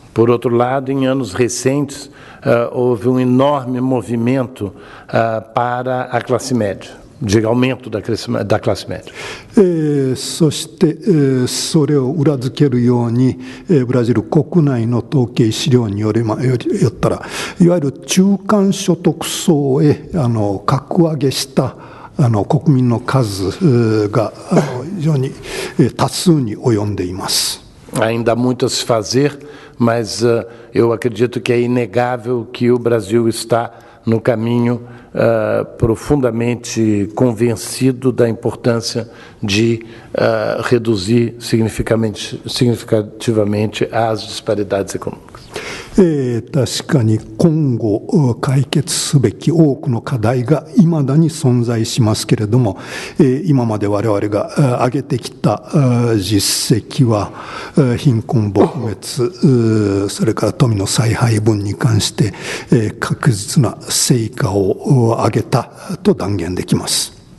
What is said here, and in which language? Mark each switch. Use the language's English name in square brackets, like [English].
[Portuguese] Por outro lado, em anos recentes, houve enorme movimento para a classe média. De aumento da classe média. [Japanese] そして、それを裏付けるように、ブラジル国内の統計資料によったら、いわゆる中間所得層へ格上げした国民の数が非常に多数に及んでいます。 [Portuguese] Ainda há muito a se fazer, mas eu acredito que é inegável que o Brasil está no caminho profundamente convencido da importância de reduzir significativamente as disparidades econômicas. [Japanese] 確かに今後解決すべき多くの課題がいまだに存在しますけれども、今まで我々が挙げてきた実績は貧困撲滅、それから富の再配分に関して確実な成果を上げたと断言できます。